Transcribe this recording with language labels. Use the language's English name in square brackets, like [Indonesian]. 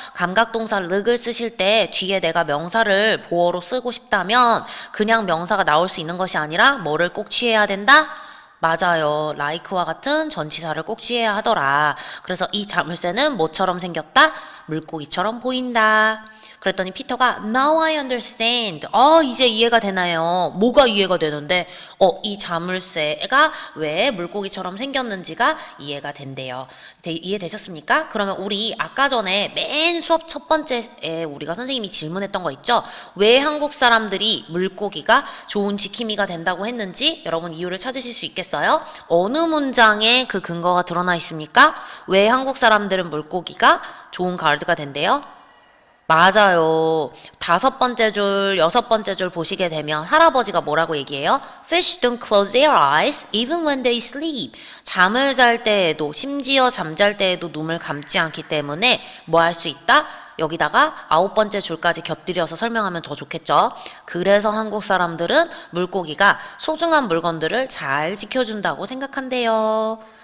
[Korean] 감각동사 륵을 쓰실 때 뒤에 내가 명사를 보어로 쓰고 싶다면 그냥 명사가 나올 수 있는 것이 아니라 뭐를 꼭 취해야 된다? 맞아요. like와 같은 전치사를 꼭 취해야 하더라. 그래서 이 자물쇠는 뭐처럼 생겼다? 물고기처럼 보인다. 그랬더니 피터가 [English] Now I understand. [Korean] 이제 이해가 되나요? 뭐가 이해가 되는데? 이 자물쇠가 왜 물고기처럼 생겼는지가 이해가 된대요. 이해되셨습니까? 그러면 우리 아까 전에 맨 수업 첫 번째에 우리가 선생님이 질문했던 거 있죠? 왜 한국 사람들이 물고기가 좋은 지킴이가 된다고 했는지 여러분 이유를 찾으실 수 있겠어요? 어느 문장에 그 근거가 드러나 있습니까? 왜 한국 사람들은 물고기가 좋은 가이드가 된대요? 맞아요. 5번째 줄, 6번째 줄 보시게 되면 할아버지가 뭐라고 얘기해요? [English] Fish don't close their eyes even when they sleep. [Korean] 잠을 잘 때에도, 심지어 잠잘 때에도 눈을 감지 않기 때문에 뭐 할 수 있다? 여기다가 9번째 줄까지 곁들여서 설명하면 더 좋겠죠? 그래서 한국 사람들은 물고기가 소중한 물건들을 잘 지켜준다고 생각한대요.